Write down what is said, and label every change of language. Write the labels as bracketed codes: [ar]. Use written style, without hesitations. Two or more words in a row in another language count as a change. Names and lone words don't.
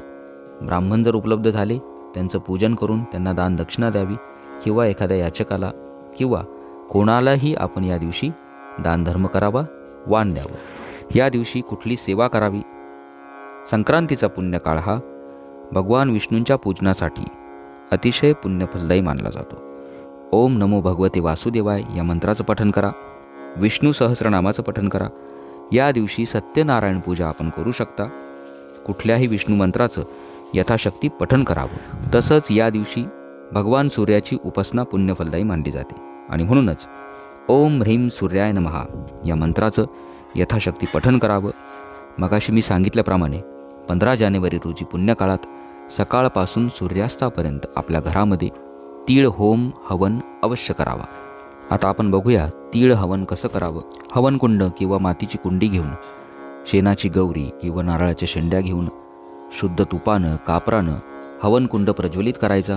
[mr] ब्राह्मण जर उपलब्ध झाले त्यांचं पूजन करून त्यांना दान दक्षिणा द्यावी किंवा एखाद्या याचकाला किंवा कोणालाही आपण या दिवशी दानधर्म करावा, वाण द्यावं. या दिवशी कुठली सेवा करावी. संक्रांतीचा पुण्यकाळ हा भगवान विष्णूंच्या पूजनासाठी अतिशय पुण्यफलदायी मानला जातो. [sa] ओम नमो भगवते वासुदेवाय [mr] या मंत्राचं पठण करा, विष्णू सहस्रनामाचं पठण करा. या दिवशी सत्यनारायण पूजा आपण करू शकता. कुठल्याही विष्णू मंत्राचं यथाशक्ती पठण करावं. तसंच या दिवशी भगवान सूर्याची उपासना पुण्यफलदायी मानली जाते आणि म्हणूनच [sa] ओम ह्रीं सूर्याय नमः [mr] या मंत्राचं यथाशक्ती पठण करावं. मगाशी मी सांगितल्याप्रमाणे 15 जानेवारी रोजी पुण्यकाळात सकाळपासून सूर्यास्तापर्यंत आपल्या घरामध्ये तीळ होम हवन अवश्य करावा. आता आपण बघूया तीळ हवन कसं करावं. हवनकुंड किंवा मातीची कुंडी घेऊन, शेणाची गौरी किंवा नारळाच्या शेंड्या घेऊन शुद्ध तुपानं कापरानं हवनकुंड प्रज्वलित करायचा.